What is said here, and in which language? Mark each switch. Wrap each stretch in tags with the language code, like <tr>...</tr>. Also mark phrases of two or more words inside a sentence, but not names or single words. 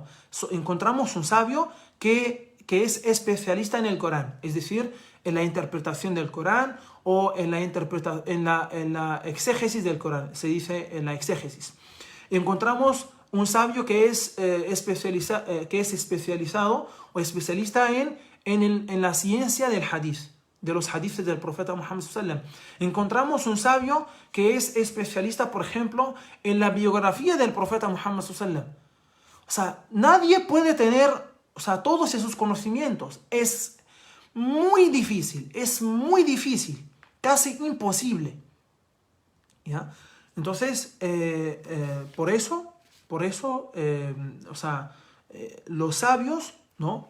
<es>Encontramos un sabio que es especialista en el Corán, es decir, en la interpretación del Corán o en la exégesis del Corán, se dice en la exégesis. Encontramos un sabio que es especializado o especialista en la ciencia del hadith, de los hadiths del profeta Muhammad</es> <ar>صلى الله عليه وسلم.</ar> <es>Encontramos un sabio que es especialista, por ejemplo, en la biografía del profeta Muhammad</es> <ar>صلى الله عليه وسلم.</ar> <es>O sea, nadie puede tener, o sea, todos esos conocimientos. Es muy difícil, casi imposible, ¿ya? Entonces, por eso, o sea, los sabios, ¿no?</es>